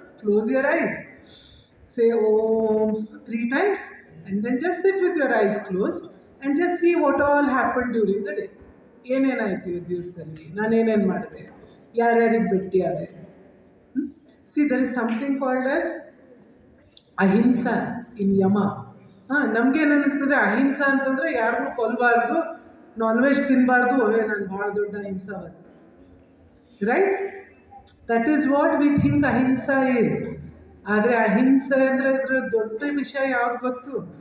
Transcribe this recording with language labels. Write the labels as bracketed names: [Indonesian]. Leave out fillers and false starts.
[English] Close your eyes, say Om 3 times and then just sit with your eyes closed and just see what all happened during the day. [Kannada] ಏನೇನಾಯ್ತು ಈ ದಿವಸದಲ್ಲಿ, ನಾನೇನೇನು ಮಾಡಿದೆ, ಯಾರ್ಯಾರಿಗೆ ಭೇಟಿಯಾದೆ. [English] See, there is something called as ahimsa in yama. [Kannada] ನಮ್ಗೇನು ಅನ್ನಿಸ್ತದೆ ಅಹಿಂಸಾ ಅಂತಂದರೆ ಯಾರನ್ನೂ ಕೊಲ್ಲಬಾರ್ದು, non veg ತಿನ್ನಬಾರ್ದು. ನಾನು ಭಾಳ ದೊಡ್ಡ ಅಹಿಂಸಾವಾದ. [English] Right? That is what we think ahimsa is. [Kannada] ಆದರೆ ಅಹಿಂಸೆ ಅಂದರೆ ಇದ್ರ ದೊಡ್ಡ ವಿಷಯ ಯಾವ್ದು ಗೊತ್ತು?